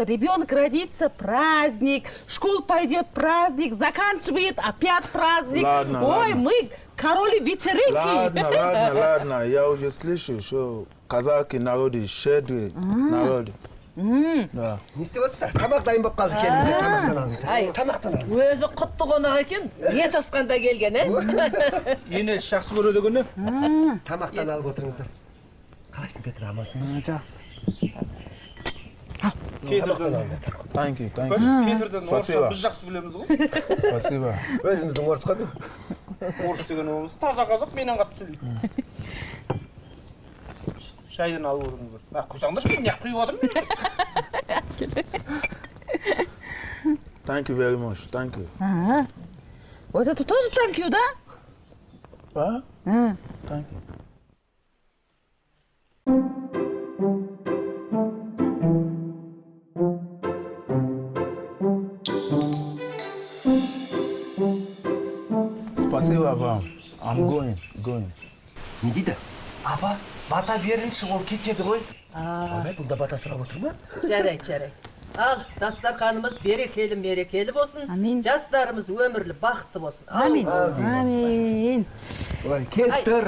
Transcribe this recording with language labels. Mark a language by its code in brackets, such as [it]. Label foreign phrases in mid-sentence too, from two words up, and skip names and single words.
[ru] Ребенок родится, праздник. Школа пойдет, праздник. Заканчивает, опять праздник. Ладно, Ой, ладно. мы короли вечеринки. Ладно. Я уже слышу, что казаки народы щедрые народы. Да. [kk] Не істеватсыздар? Тамақ дайын болып қалды, келіңіздер, тамақтан алыңыздар. Тамақтан алыңыздар. Өзі құтты қонақ екен, ет асқанда келген, Енесі жақсы көреді екен, Тамақтан алып отырыңыздар. Қалайсың, Петр, амансың? Жақсы. [en] Thank you. [kk] Петрден [ru] Спасибо. [kk] орысша біз жақсы білеміз ғой. [ru] Спасибо. [kk] Өзіміздің орыс қой. Орыс деген орыс. Таза қазақ, менен қатты сөйлейді. Шайдан алып отырыңыздар. Құйсаңдаршы, мен неғып құйып отырмын? [en] Thank you very much. Thank you. [ru] Вот это тоже [en] thank you, [ru] да? [en] Thank you. [ru] Спасибо вам. [en] I'm going. [kk] Не дейді? Апа, бата беріңші, ол кетеді ғой. Абай, бұл да бата сұрап отыр ма? Жарай. Ал, дастарханымыз мерекелі болсын. Амин. Жастарымыз өмірлі, бақытты болсын. Амин. Ой, келіп тұр.